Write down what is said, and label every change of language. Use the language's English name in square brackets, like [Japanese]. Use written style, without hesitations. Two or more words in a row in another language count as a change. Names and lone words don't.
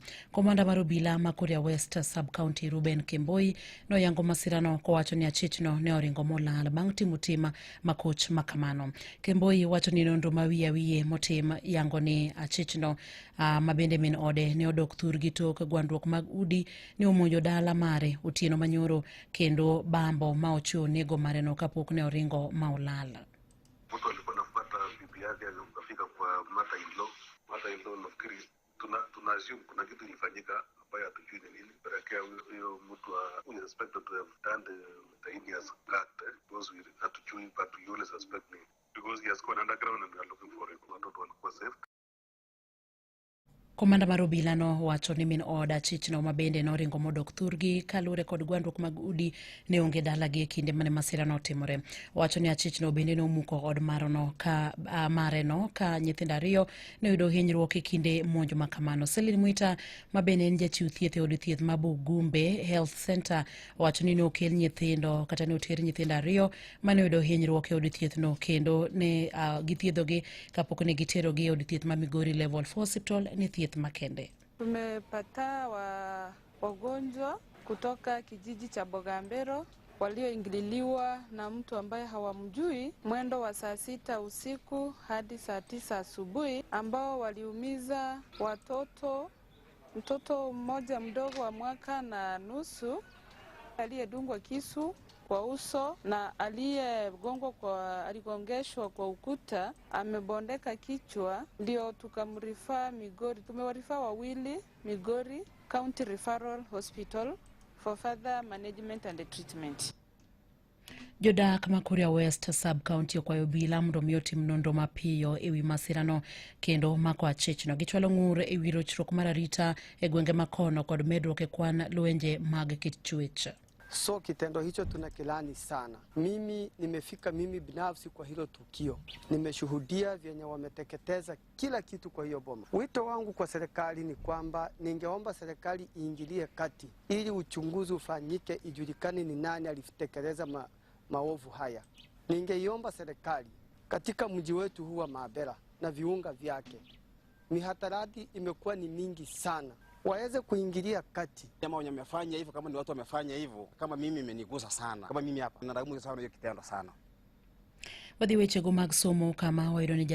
[Luo (Kenya and Tanzania)] Komanda mar obila ma Kuria West sub-county Ruben Kemboi no yango masirano kowacho ni achichno ne oringo molal bang' timo tim makoch makamano. Kemboi wacho ni nonro ma wiye motim yango ni achichno ma bende min ode ne odok thurgi tok gwandruok mag udi ne omonjo dala mare otieno manyoro kendo bambo ma ochuo nego mare no kapok ne oringo ma olala. [Swahili] Mtu alikuwa anafuata bibi yake akafika kwa mother-in-law nafikiri tunashuku kuna kitu ilifanyika ambayo hatujui ni nini pelekea huyo mtu wa [English] suspected to have done the heinous act because we [Swahili] hatujui [English] but we only suspect me because he has gone underground and we are looking for him. [Swahili] Watoto walikuwa safe. [Luo (Kenya and Tanzania)] Komanda mar obila no wacho ni min oda achichno ma bende no ringo modok thurgi kalure kod gwandruok mag udi ne onge dalagi kinde mane masira no timore. Wacho ni achichno bende no muko od marno ka mare no ka nyithindo ariyo ne yudo hinyruok e kinde monjo makamano. Selin Mwita ma bende en jachiw thieth e od thieth ma Bugumbe Health Center wacho ni okel nyithindo kata ne oter nyithindo ariyo mane yudo hinyruok e od thieth no kendo ne githiedhogi kapok ne giterogi e od thieth ma Migori Level 4 Hospital ni thieth makende. [Swahili] Tumepata wagonjwa kutoka kijiji cha Bogambero walioingililiwa na mtu ambaye hawamjui mwendo wa saa 6 usiku hadi saa 9 asubuhi ambao waliumiza mtoto mmoja mdogo wa mwaka na nusu aliyedungwa kisu kwa uso na aligongeshwa kwa ukuta amebondeka kichwa, ndio tukamrifaa Migori. Tumewarifaa wawili Migori County Referral Hospital [English] for further management and treatment. [Luo (Kenya and Tanzania)] Jodak ma Kuria West sub-county okwayo obila mondo omi otim nonro mapiyo ewi masirano kendo mako achichno. Gichwalo ng'ur ewi rochruok mar arita e gwenge makono kod medruok e kwan lwenje mag kit chwech. [Swahili] So kitendo hicho tunakilani sana. Mimi binafsi kwa hilo tukio. Nimeshuhudia vyenye wameteketeza kila kitu kwa hiyo boma. Wito wangu kwa serikali ni kwamba ningeomba serikali iingilie kati ili uchunguzi ufanyike ijulikane ni nani alitekeleza maovu haya. Ningeiomba serikali katika mji wetu huu wa Mabera na viunga vyake. Mihatarati imekuwa ni mingi sana. Waweze kuingilia kati. Kama wamefanya hivyo, kama ni watu wamefanya hivyo, kama mimi imenigusa sana. Kama mimi hapa nalaumu sana hiyo kitendo sana. [Luo (Kenya and Tanzania)] Wadhi weche go mag somo kama wayudo ni